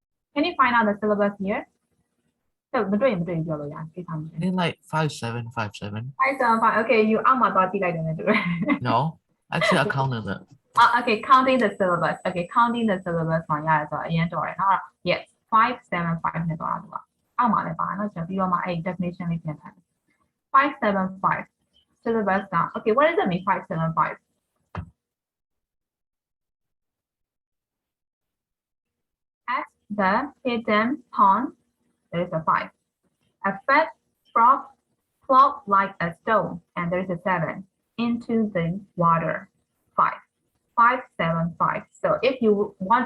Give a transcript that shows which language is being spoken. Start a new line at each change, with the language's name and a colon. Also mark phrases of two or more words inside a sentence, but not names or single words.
English: Can you find out the syllabus here? So,
Burmese: မတွေ့ရင်မတွေ့ဘူးပြောလို့ရတယ်ကိစ္စမရှိ
English: I think like 5757.
Burmese: 575
English: okay you
Burmese: အောက်မှာသွားကြည့်လိုက်တယ်နဲ့တူတယ်
English: No, actually I counted it. Okay counting the syllabus okay counting the syllabus
Burmese: မှာရတယ်ဆိုတော့အရင်တော်တယ်နော် yes 575နဲ့သွားတာသူကအောက်မှာလည်းပါတယ်နော်ကျွန်တော်ပြီးတော့မှအဲ့ definition လေးပြန်ထားတယ်575 syllabus က
English: okay what does it mean
Burmese: 575
English: at the hidden pond there is a 5 a fat frog flopped like a stone and there is a 7 into the water 5 575 so if you want